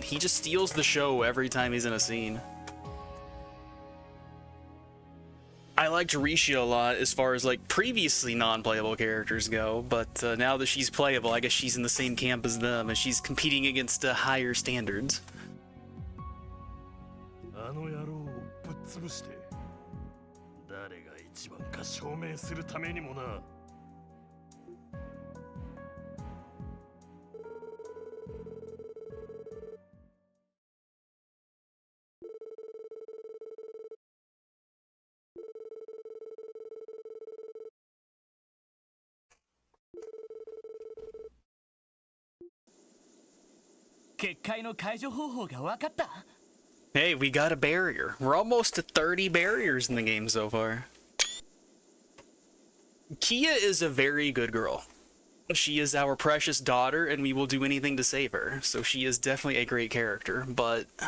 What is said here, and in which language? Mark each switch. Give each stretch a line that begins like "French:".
English: He just steals the show every time he's in a scene. I liked Rishi a lot as far as like previously non-playable characters go, but now that she's playable, I guess she's in the same camp as them and she's competing against higher standards.
Japanese: あの野郎をぶっ潰して誰が一番か証明するためにもな。結界の解除方法が分かった。
English: Hey, we got a barrier. We're almost to 30 barriers in the game so far. Kia is a very good girl. She is our precious daughter, and we will do anything to save her. So she is definitely a great character, but...